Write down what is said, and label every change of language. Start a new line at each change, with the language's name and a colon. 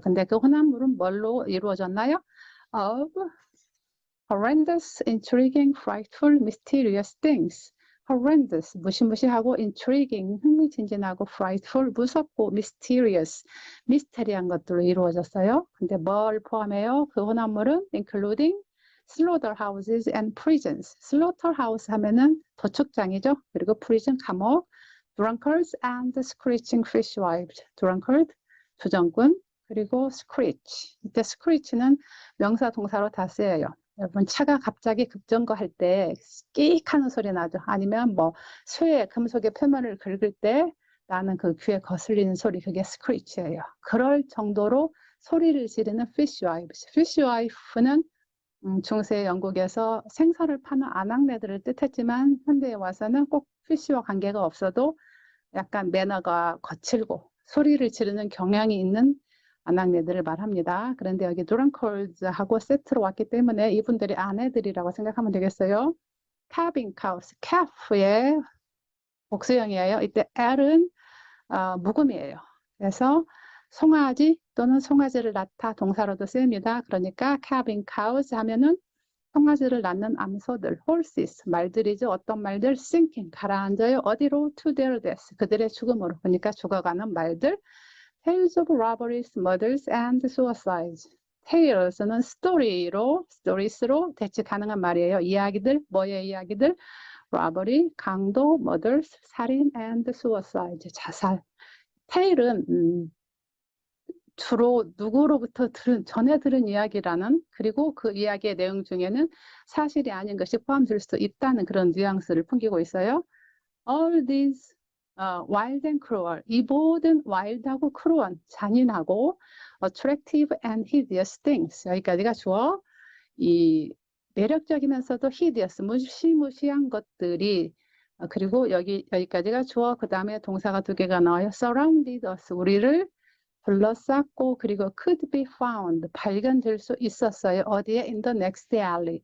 Korean: 근데 그 혼합물은 뭘로 이루어졌나요?
English: Of horrendous, intriguing, frightful, mysterious things.
Korean: horrendous, 무시무시하고 intriguing, 흥미진진하고 frightful, 무섭고 mysterious, 미스테리한 것들로 이루어졌어요. 근데 뭘 포함해요? 그 혼합물은
English: including slaughterhouses and prisons.
Korean: slaughterhouse 하면은 도축장이죠. 그리고
English: prison, 감옥, drunkards and screeching fishwives.
Korean: drunkard, 주정꾼, 그리고 screech. 이때 screech는 명사 동사로 다 쓰여요. 여러분 차가 갑자기 급정거할 때 끼익 하는 소리 나죠. 아니면 뭐 쇠, 금속의 표면을 긁을 때 나는 그 귀에 거슬리는 소리, 그게 screech예요. 그럴 정도로 소리를 지르는 fishwives. fishwife는 중세 영국에서 생선을 파는 아낙네들을 뜻했지만 현대에 와서는 꼭 피쉬와 관계가 없어도 약간 매너가 거칠고 소리를 지르는 경향이 있는 아낙네들을 말합니다. 그런데 여기 드렁컬즈하고 세트로 왔기 때문에 이분들이 아내들이라고 생각하면 되겠어요.
English: calving cows, calf의
Korean: 복수형이에요. 이때 L은 묵음이에요. 그래서 송아지 또는 송아지를 낳다 동사로도 쓰입니다. 그러니까 calving cows 하면은 송아지를 낳는 암소들, horses, 말들이죠. 어떤 말들? sinking, 가라앉아요. 어디로?
English: to their death,
Korean: 그들의 죽음으로. 그러니까 죽어가는 말들.
English: tales of robberies, murders, and suicides.
Korean: tales는 stories로 대체 가능한 말이에요. 이야기들, 뭐의 이야기들?
English: robbery, 강도, murders, 살인, and suicide, 자살.
Korean: tale은 주로 누구로부터 전해 들은 이야기라는, 그리고 그 이야기의 내용 중에는 사실이 아닌 것이 포함될 수도 있다는 그런 뉘앙스를 풍기고 있어요.
English: All these wild and cruel,
Korean: 이 모든
English: wild하고 cruel, 잔인하고 attractive and hideous things,
Korean: 여기까지가 주어. 이 매력적이면서도 hideous, 무시무시한 것들이, 그리고 여기까지가 주어. 그 다음에 동사가 두 개가 나와요.
English: surrounded us,
Korean: 우리를 둘러쌌고, 그리고
English: could be found,
Korean: 발견될 수 있었어요.
English: 어디에? in the next alley.